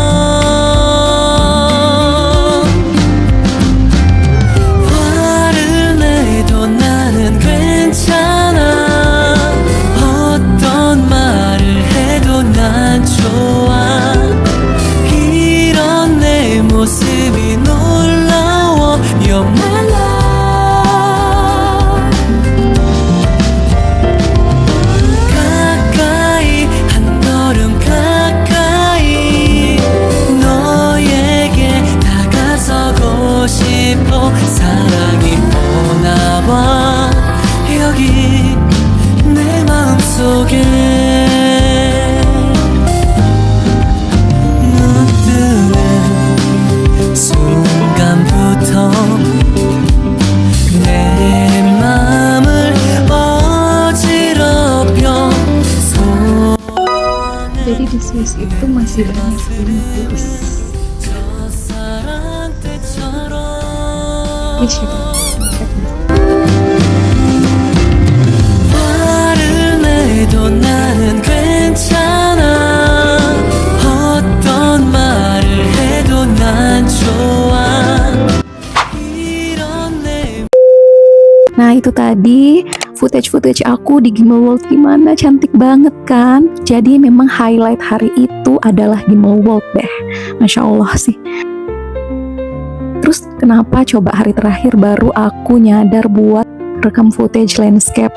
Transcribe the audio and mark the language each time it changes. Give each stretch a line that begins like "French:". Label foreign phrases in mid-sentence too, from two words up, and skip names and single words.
Korean: 화를 내도 나는 괜찮아 어떤 말을 해도 난 좋아 이런 내 모습이 놀라워
English: You're my love
Korean: 가까이 한 걸음 가까이 너에게 다가서고 싶어 사랑이 오나와 여기 내 마음속에 순간부터 내 맘을 어지럽혀
Indonesian: Jadi di Swiss itu masih banyak gunung turis.
Korean: 첫사랑 때처럼 화를 내도 나는 괜찮아 어떤 말을 해도 난 좋아 이런 내
Indonesian: Nah itu tadi footage aku di Gimbal World, gimana cantik banget kan? Jadi memang highlight hari itu adalah Gimbal World deh,
Arabic: ما شاء الله
Indonesian: sih. Terus kenapa coba hari terakhir baru aku nyadar buat rekam
English: footage landscape?